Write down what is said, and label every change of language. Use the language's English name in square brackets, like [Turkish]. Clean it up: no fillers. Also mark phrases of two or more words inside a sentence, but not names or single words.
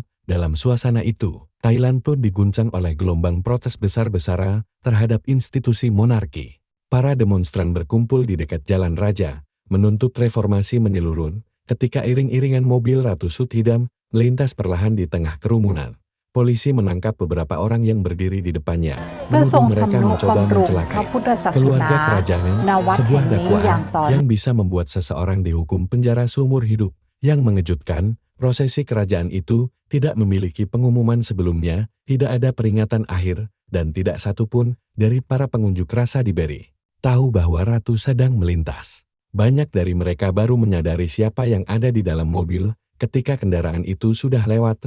[Indonesian] Dalam suasana itu, Thailand pun diguncang oleh gelombang protes besar-besaran terhadap institusi monarki. Para demonstran berkumpul di dekat Jalan Raja, menuntut reformasi menyeluruh, ketika iring-iringan mobil Ratu Suthidam melintas perlahan di tengah kerumunan. Polisi menangkap beberapa orang yang berdiri di depannya, [Thai] เพื่อทรง [Indonesian] menuduh mereka [Thai] ทำนุ [Indonesian] mencoba [Thai] บำรุงพระ [Indonesian] mencelakai [Thai] พุทธศาส [Indonesian] keluarga [Thai] นา [Indonesian] kerajaan, [Thai] ณวัด [Indonesian] sebuah [Thai] แห่งนี้อย่าง [Indonesian] dakwaan [Thai] ต่อ [Indonesian] yang bisa membuat seseorang dihukum penjara seumur hidup. Yang mengejutkan, prosesi kerajaan itu tidak memiliki pengumuman sebelumnya, tidak ada peringatan akhir, dan tidak satupun dari para pengunjuk rasa diberi tahu bahwa ratu sedang melintas. Banyak dari mereka baru menyadari siapa yang ada di dalam mobil ketika kendaraan itu sudah lewat.